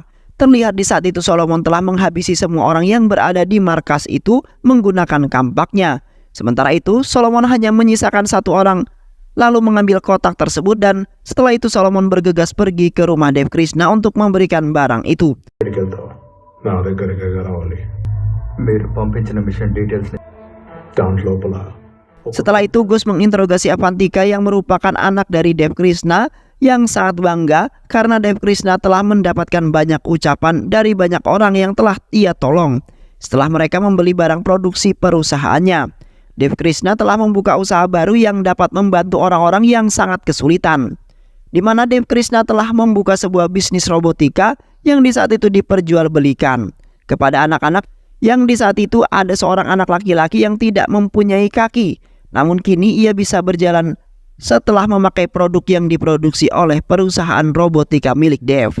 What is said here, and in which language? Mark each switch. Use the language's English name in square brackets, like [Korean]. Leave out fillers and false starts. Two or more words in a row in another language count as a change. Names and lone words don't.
[Indonesian] Terlihat di saat itu Solomon telah menghabisi semua orang yang berada di markas itu menggunakan kampaknya. Sementara itu Solomon hanya menyisakan satu orang, lalu mengambil kotak tersebut, dan setelah itu Solomon bergegas pergi ke rumah Dev Krishna untuk memberikan barang itu. [Telugu] మీరు పంపించిన [English] mission details [Telugu] దాంట్ లోపల [Indonesian] Setelah itu Gus menginterogasi Avantika yang merupakan anak dari Dev Krishna yang sangat bangga karena Dev Krishna telah mendapatkan banyak ucapan dari banyak orang yang telah ia tolong setelah mereka membeli barang produksi perusahaannya. Dev Krishna telah membuka usaha baru yang dapat membantu orang-orang yang sangat kesulitan, di mana Dev Krishna telah membuka sebuah bisnis robotika yang di saat itu diperjualbelikan kepada anak-anak, yang di saat itu ada seorang anak laki-laki yang tidak mempunyai kaki, namun kini ia bisa berjalan setelah memakai produk yang diproduksi oleh perusahaan robotika milik Dev.